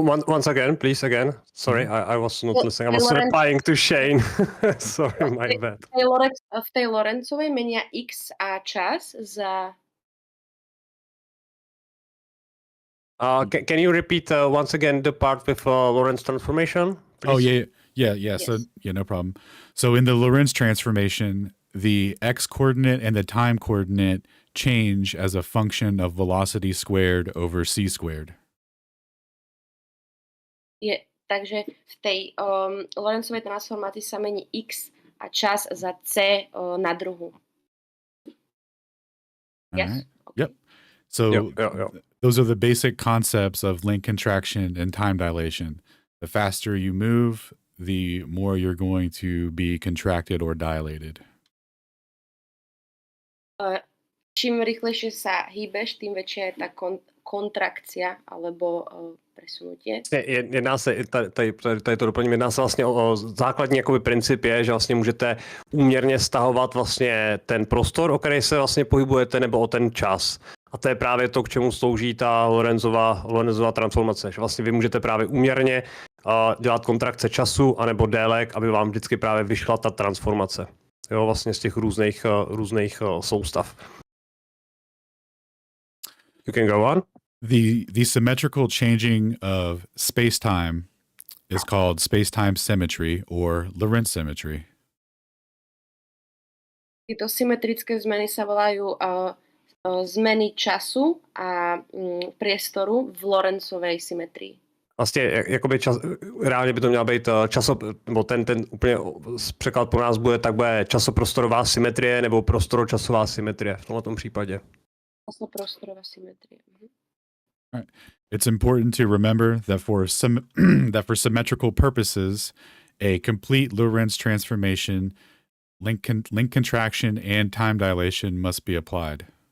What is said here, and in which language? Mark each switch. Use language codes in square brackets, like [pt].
[en] once again, please again. Sorry, I was not listening. I was replying to Shane. Sorry, my bad. [sk] V tej Lorenzovej menia x a čas za... [en] Can you repeat once again the part with Lorentz transformation, please? Oh, yeah. Yes. So, no problem. So in the Lorentz transformation, the x-coordinate and the time coordinate change as a function of velocity squared over c squared. [sk] Takže v tej Lorenzovej transformácii sa mení x a čas za c na druhu. [en] Yes? Right. Okay. Yep. So those are the basic concepts of length contraction and time dilation. The faster you move, the more you're going to be contracted or dilated. [sk] Čím rýchlejšie sa hýbeš, tým väčšia je tá kontrakcia alebo presunutie. [cs] Jedná se, tady to doplním, jedná se vlastně o základní jakoby princip je, že vlastně můžete úměrně stahovat vlastně ten prostor, o který se vlastně pohybujete, nebo o ten čas. A to je právě to, k čemu slouží ta Lorenzova transformace. Že vlastně vy můžete právě úměrně dělat kontrakce času anebo délek, aby vám vždycky právě vyšla ta transformace. Jo, vlastně z těch různých soustav. [en] You can go on. The symmetrical changing of space-time is called space-time symmetry or Lorentz symmetry. [sk] Tieto symetrické zmeny sa volajú zmeny času a priestoru v Lorentzovej symetrii. [cs] Vlastně jakoby reálně by to měla být nebo ten úplně překlad pro nás bude, tak bude časoprostorová symetrie nebo prostoročasová symetrie v tomto případě. Časoprostorová symetrie. [en] Right. It's important to remember that that for symmetrical purposes, a complete Lorentz transformation, link contraction, and time dilation must be applied.